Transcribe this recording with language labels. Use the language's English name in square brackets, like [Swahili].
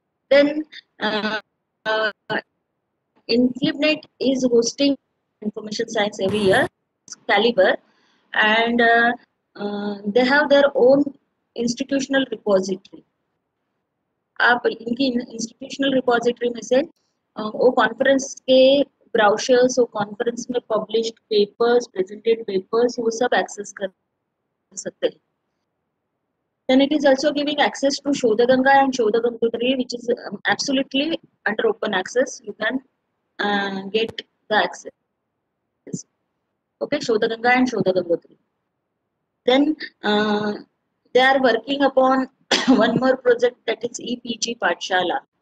[English] Then InflibNet is hosting information science every year, Caliber, and they have their own institutional repository. [Hindi] आप इनकी institutional repository में से वो conference के ब्राउशर्स, वो कॉन्फ्रेंस में पब्लिश्ड पेपर्स, प्रेजेंटेड पेपर्स, वो सब एक्सेस कर सकते हैं. [English] Then it is also giving access to Shodha Ganga and Shodha Gangotri, which is absolutely under open access. You can get the access. Okay, Shodha Ganga and Shodha Gangotri. Then they are working upon one more project, that is EPG Pathshala.